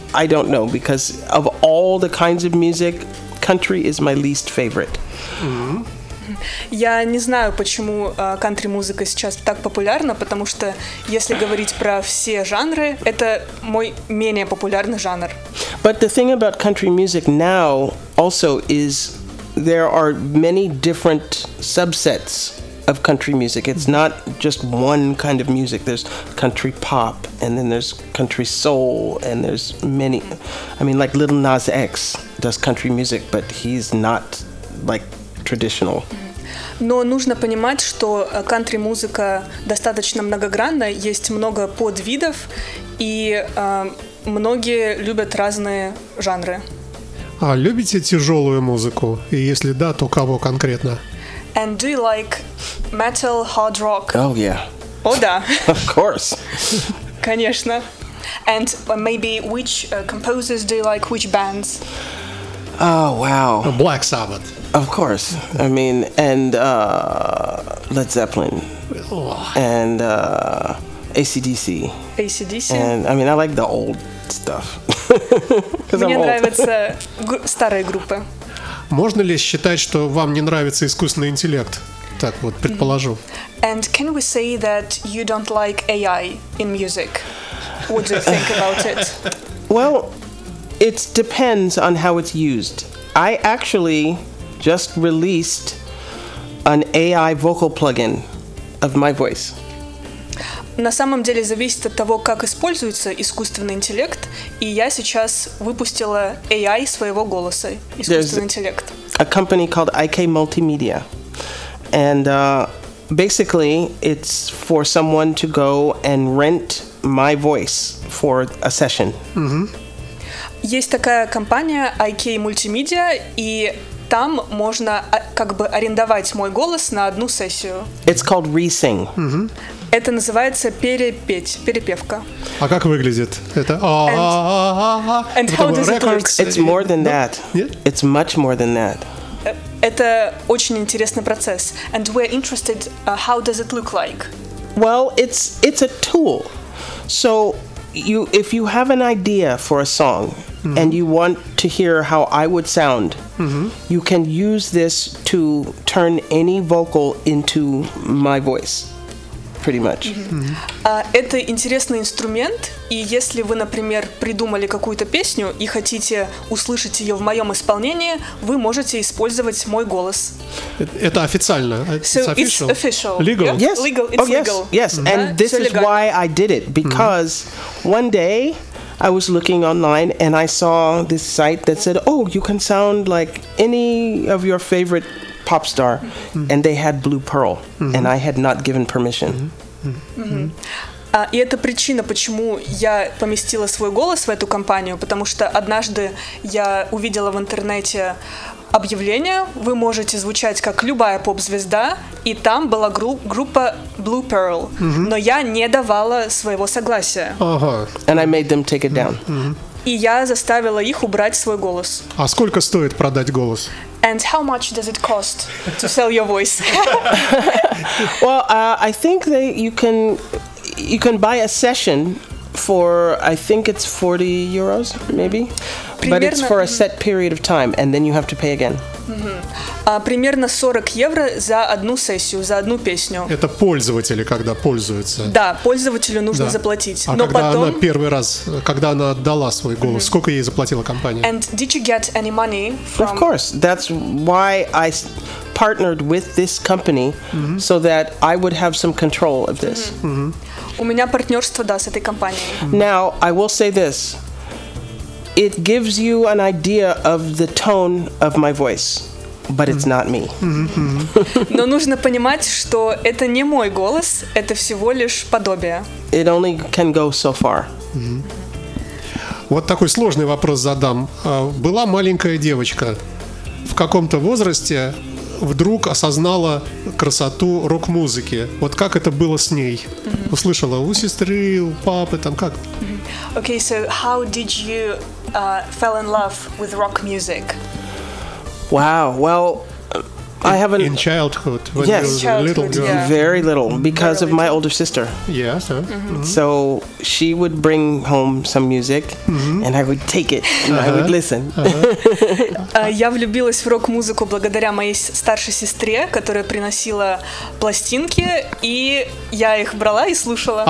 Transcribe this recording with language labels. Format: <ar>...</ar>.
<en>I don't know, because of all the kinds of music, country is my least favorite.</en> <ru>Я не знаю, почему кантри-музыка сейчас так популярна, потому что, если говорить про все жанры, это мой менее популярный жанр.</ru> <en>But the thing about country music now also is there are many different subsets of country music. It's not just one kind of music. There's country pop, and then there's country soul, and there's many. I mean, like Lil Nas X does country music, but he's not like traditional.</en> <ru>Но нужно понимать, что кантри-музыка достаточно многогранна, есть много подвидов, и многие любят разные жанры. А любите тяжелую музыку? И если да, то кого конкретно?</ru> <en>And do you like metal, hard rock? Oh, yeah.</en> <ru>О, да.</ru> <en>Of course.</en> <ru>Конечно.</ru> <en>And maybe which composers do you like, which bands? Oh, wow. Black Sabbath. Of course. I mean, and Led Zeppelin. And AC/DC. AC/DC. And I mean, I like the old stuff.</en> <ru>Мне нравятся старые группы. Можно ли считать, что вам не нравится искусственный интеллект? Так вот, предположу.</ru> <en>And can we say that you don't like AI in music? What do you think about it? Well, it depends on how it's used. I actually just released an AI vocal plugin of my voice.</en> <ru>На самом деле зависит от того, как используется искусственный интеллект, и я сейчас выпустила AI своего голоса, искусственный</ru> <en>There's</en> <ru>интеллект.</ru> <en>A company called IK Multimedia. And basically it's for someone to go and rent my voice for a session.</en> <ru>Есть такая компания IK Multimedia, и там можно как бы арендовать мой голос на одну сессию.</ru> <en>It's called Resing.</en> <ru>Это называется перепеть, перепевка. А как выглядит? Это</ru> <en>And how does it look? It's more than that. Yeah? It's much more than that.</en> <ru>Это очень интересный процесс.</ru> <en>And we're interested, how does it look like? Well, it's a tool. So you if you have an idea for a song and you want to hear how I would sound, you can use this to turn any vocal into my voice. Pretty much.</en> <ru>Это интересный инструмент, и если вы, например, придумали какую-то песню и хотите услышать ее в моем исполнении, вы можете использовать мой голос. Это официально?</ru> <en>It's official. Legal? Yes. Legal. It's legal. Yes. And this is why I did it, because one day I was looking online and I saw this site that said, "Oh, you can sound like any of your favorite." Pop star, and they had Blue Pearl, and I had not given permission.</en> <ru>И это причина, почему я поместила свой голос в эту компанию, потому что однажды я увидела в интернете объявление: вы можете звучать как любая поп-звезда, и там была группа Blue Pearl, но я не давала своего согласия.</ru> <en>And I made them take it down.</en> <ru>И я заставила их убрать свой голос. А сколько стоит продать голос?</ru> <en>And how much does it cost to sell your voice? Well, I think that you can buy a session for I think it's 40 euros maybe.</en> <ru>Примерно,</ru> <en>but it's for a set period of time and then you have to pay again.</en> <ru>Примерно 40 евро за одну сессию, за одну песню. Это пользователи, когда пользуются. Да, пользователю нужно заплатить. А но когда потом... она первый раз, когда она отдала свой голос, сколько ей заплатила компания?</ru> <en>And did you get any money from... Of course, that's why I partnered with this company, so that I would have some control of this.</en> <ru>У меня партнерство, да, с этой компанией.</ru> <en>Now, I will say this. It gives you an idea of the tone of my voice, but it's not me.</en> <ru>Но нужно понимать, что это не мой голос, это всего лишь подобие.</ru> <en>It only can go so far.</en> <ru>Вот такой сложный вопрос задам. Была маленькая девочка, в каком-то возрасте вдруг осознала красоту рок-музыки. Вот как это было с ней? Услышала у сестры, у папы, там как?</ru> <en>Okay, so how did you fell in love with rock music? Wow, well, I have an... In childhood, when yes, you were a little girl. Yeah. Very little, because of my older sister. Yeah, so... So she would bring home some music, and I would take it, and I would listen.</en> <ru>Я влюбилась в рок-музыку благодаря моей старшей сестре, которая приносила пластинки, и я их брала и слушала.</ru>